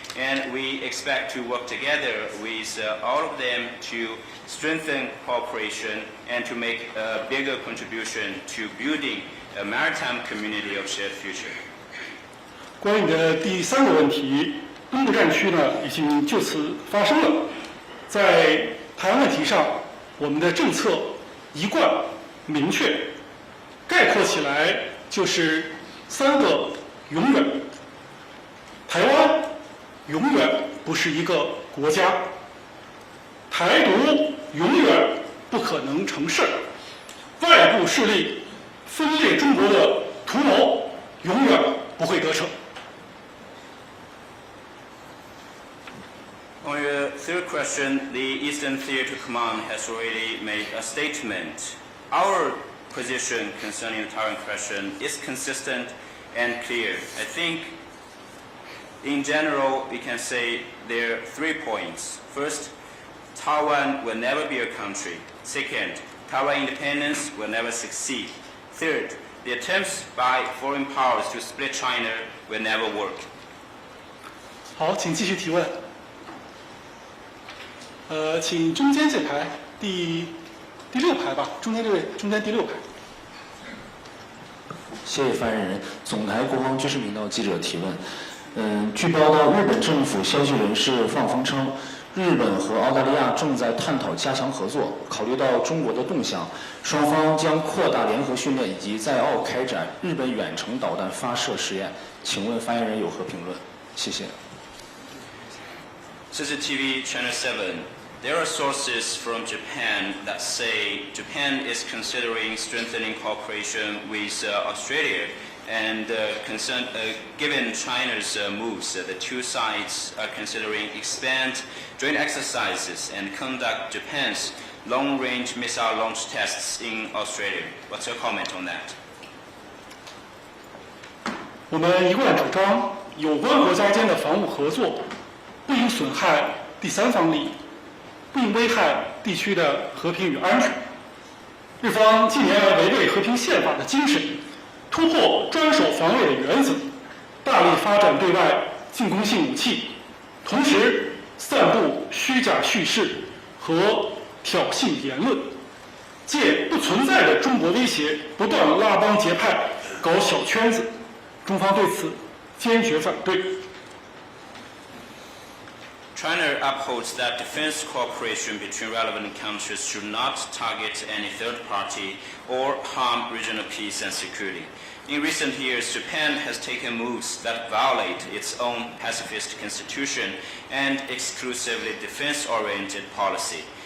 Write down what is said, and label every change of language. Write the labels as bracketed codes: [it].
[en] And we expect to work together with all of them to strengthen cooperation and to make a bigger contribution to building a maritime community of shared future. [zh] 关于你的第3个问题，东部战区呢已经就此发生了。在台湾问题上，我们的政策一贯明确，概括起来就是3个永远。台湾永远不是一个国家，台独永远不可能成事，外部势力分裂中国的图谋永远不会得逞。 [en] On your third question, the Eastern Theater Command has already made a statement. Our position concerning the Taiwan question is consistent and clear. I think, in general, we can say there are 3 points. First, Taiwan will never be a country. Second, Taiwan independence will never succeed. Third, the attempts by foreign powers to split China will never work. [zh] 好，请继续提问。请中间这排第6排吧，中间这位，中间第6排。谢谢发言人。总台国防军事频道记者提问。据报道，日本政府消息人士放风称，日本和澳大利亚正在探讨加强合作。考虑到中国的动向，双方将扩大联合训练以及在澳开展日本远程导弹发射实验。请问发言人有何评论？谢谢。 [en] CCTV Channel 7. There are sources from Japan that say Japan is considering strengthening cooperation with Australia, and given China's moves, the 2 sides are considering expand joint exercises and conduct Japan's long-range missile launch tests in Australia. What's your comment on that? [zh] 我们一贯主张，有关国家间的防务合作不应损害第3方利益，不应危害地区的和平与安全。日方近年来违背和平宪法的精神，突破专守防卫的原则，大力发展对外进攻性武器，同时散布虚假叙事和挑衅言论，借不存在的中国威胁，不断拉帮结派，搞小圈子。中方对此坚决反对。 [en] China upholds that defense cooperation between relevant countries should not target any third party or harm regional peace and security. In recent years, Japan has taken moves that violate its own pacifist constitution and exclusively defense-oriented policy.